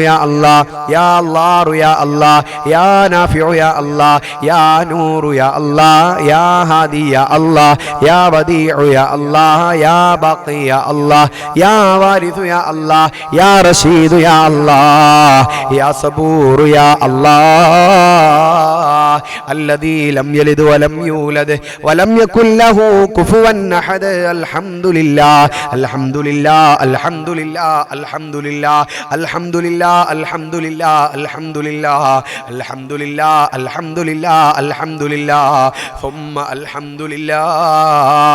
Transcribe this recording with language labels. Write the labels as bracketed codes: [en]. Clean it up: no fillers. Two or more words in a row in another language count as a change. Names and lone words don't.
[ar] يا الله، يا الله يا الله، يا نافع يا الله، يا نور يا الله، يا هادي يا الله، يا بديع يا الله، يا باقي يا الله، يا وارث يا الله، يا رشيد يا الله، يا صبور يا الله, الذي لم يلد ولم يولد ولم يكن له كفوا أحد. الحمد لله الحمد لله الحمد لله الحمد لله الحمد لله الحمد لله الحمد لله الحمد لله الحمد لله الحمد لله ثم الحمد لله.